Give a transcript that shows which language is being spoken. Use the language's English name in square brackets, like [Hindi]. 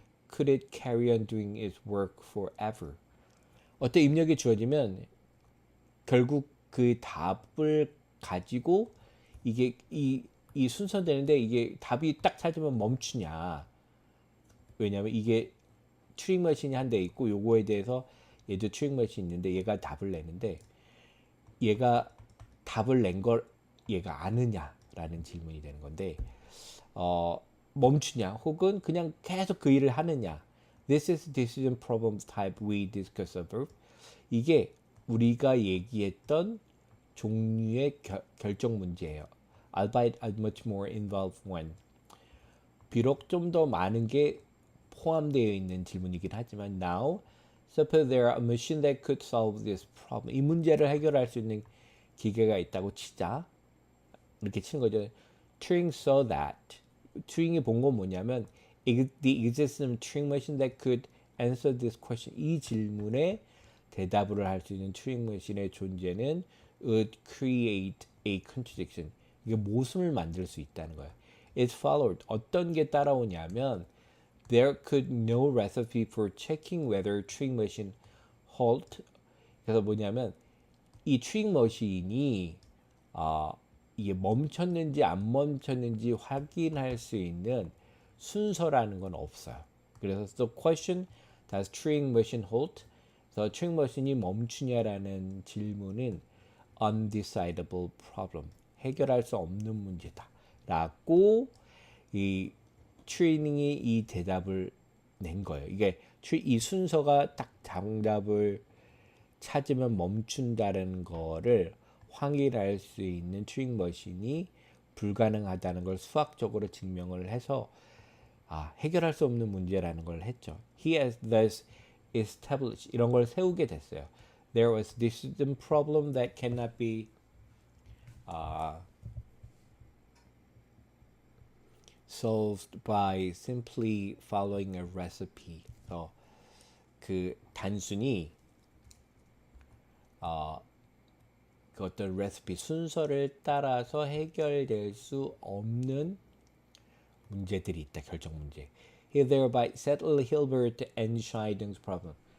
[English] Could it carry on doing its work forever? [Korean] 어떤 입력이 주어지면 결국 그 답을 가지고 이게 이 순서되는데 이게 답이 딱 찾으면 멈추냐. 왜냐하면 이게 튜링 머신이 한 대 있고 요거에 대해서 얘도 튜링 머신이 있는데 얘가 답을 내는데 얘가 답을 낸 걸 얘가 아느냐라는 질문이 되는 건데, 멈추냐 혹은 그냥 계속 그 일을 하느냐. [English] This is decision problem type we discussed above. [Korean] 이게 우리가 얘기했던 종류의 결정 문제예요. [English] Albeit much more involved one. [Korean] 비록 좀 더 많은 게 포함되어 있는 질문이긴 하지만 [English] now suppose there are a machine that could solve this problem. [Korean] 이 문제를 해결할 수 있는 기계가 있다고 치자. 이렇게 치는 거죠. [English] Turing saw that. [Korean] 튜링이 본 건 뭐냐면 [English] the existence of Turing machine that could answer this question. [Korean] 이 질문에 대답을 할 수 있는 튜링 머신의 존재는 [English] would create a contradiction. [Korean] 이게 모순을 만들 수 있다는 거예요. [English] It followed. [Korean] 어떤 게 따라오냐면 [English] there could no recipe for checking whether Turing machine halt. [Korean] 그래서 뭐냐면 이 튜링 머신이 이게 멈췄는지 안 멈췄는지 확인할 수 있는 순서라는 건 없어요. 그래서 [English] the question does Turing machine halt? [Korean] 그래서 Turing machine이 멈추냐라는 질문은 [English] undecidable problem, [Korean] 해결할 수 없는 문제다 라고 이 튜링이 이 대답을 낸 거예요. 이게 이 순서가 딱 정답을 찾으면 멈춘다는 거를 확인할 수 있는 튜링 머신이 불가능하다는 걸 수학적으로 증명을 해서 해결할 수 없는 문제라는 걸 했죠. [English] He has thus established, [Korean] 이런 걸 세우게 됐어요. [English] There was this problem that cannot be solved by simply following a recipe. [Korean] 그 단순히 그 어떤 레시피 순서를 따라서 해결될 수 없는 문제들이 있다. 결정 문제. [English] He thereby settled Hilbert and Scheidung's problem.